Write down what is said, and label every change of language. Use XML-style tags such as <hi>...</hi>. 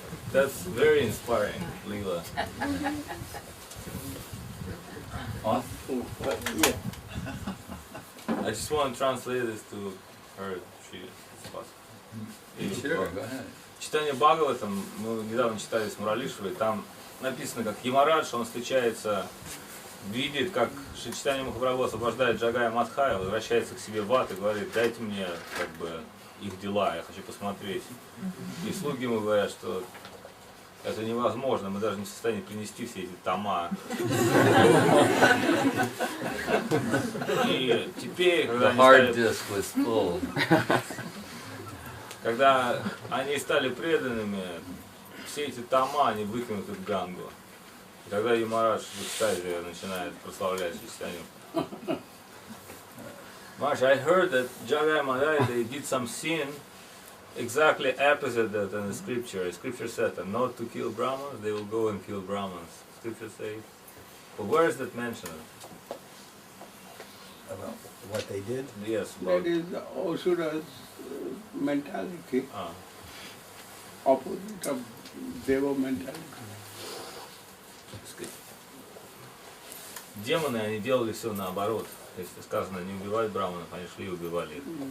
<en>That's very inspiring, Leela. Off? Yeah. I just want to translate this to her, if it's possible. Sure, go ahead.</en> <ru>Читание Бхагаватам, мы недавно читали с Муралишвой, там написано, как Ямарадж, он встречается, видит, как Шри Чайтанья Махапрабху освобождает Джагая Мадхая, возвращается к себе в ад и говорит, дайте мне как бы их дела, я хочу посмотреть. И слуги ему говорят, что это невозможно, мы даже не в состоянии принести все эти тома. И теперь, когда они стали преданными, все эти тома, они выкинуты в Гангу. И тогда Ямарадж в экстазе начинает прославлять Чайтанью.</ru> <en>Maharaj, I heard that Jagaya Madhya, they did some sin exactly opposite that in the scripture. The scripture said that not to kill Brahmins, they will go and kill Brahmins. Scripture says. But where is that mentioned? About what they did? Yes. That is Asura's mentality, opposite of Deva mentality.</en> <ru>Демоны, они делали все наоборот. Если сказано не убивать браманов, они шли и убивали их.</ru>